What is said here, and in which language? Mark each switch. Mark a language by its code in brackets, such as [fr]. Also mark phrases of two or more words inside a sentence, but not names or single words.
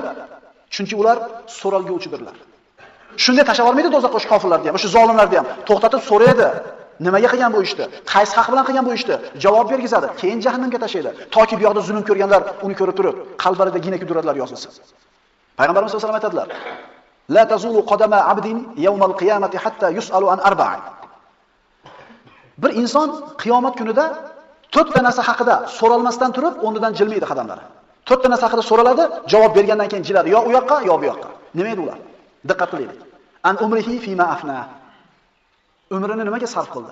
[uz] Chunki ular so'ralguvchidirlar. Shunday tashlab olmaydi dozoqqa o'sha kofirlarni ham, o'sha zolimlarni ham to'xtatib so'raydi. Nimaga qilgan bu ishni? Qaysi haq bilan qilgan bu ishni? Javob bergizadi. Keyin jahannamga tashlaydi. Toki bu yoqda zulm ko'rganlar uni ko'rib turib, qalblarida gina kudratlar yozilsin. Payg'ambarimiz [ar] صلى الله عليه وسلم [uz] aytadilar: [ar] "لا تزول قدما عبد يوم القيامة حتى يسأل عن أربع." [uz] Bir inson qiyomat kunida 4 ta narsa haqida so'ralmasdan turib, o'rnidan jilmaydi qadamlari. 4 ta narsa haqida so'raladi, javob bergandan keyin jiladi, yo u yoqqa, yo bu yoqqa. Nima edi ular? Diqqat qiling. [ar] عن عمره فيما أفناه. [uz] Umrini nimaga sarf qildi?